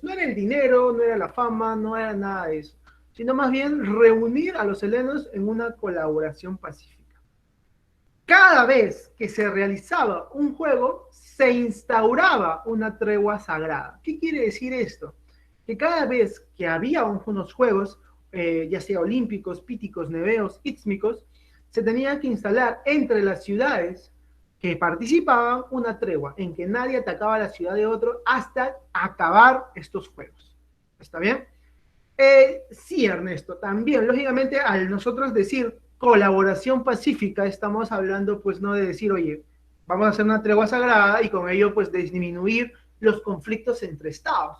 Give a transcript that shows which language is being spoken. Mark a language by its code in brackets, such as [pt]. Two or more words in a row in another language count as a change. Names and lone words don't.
[es] No era el dinero, no era la fama, no era nada de eso, sino más bien reunir a los helenos en una colaboración pacífica. Cada vez que se realizaba un juego, se instauraba una tregua sagrada. ¿Qué quiere decir esto? Que cada vez que había unos juegos, ya sea olímpicos, píticos, neveos, ístmicos, se tenía que instalar entre las ciudades que participaban una tregua en que nadie atacaba la ciudad de otro hasta acabar estos juegos. ¿Está bien? Sí, Ernesto, también, lógicamente, al nosotros decir colaboración pacífica, estamos hablando, pues, no de decir, oye, vamos a hacer una tregua sagrada y con ello, pues, disminuir los conflictos entre estados.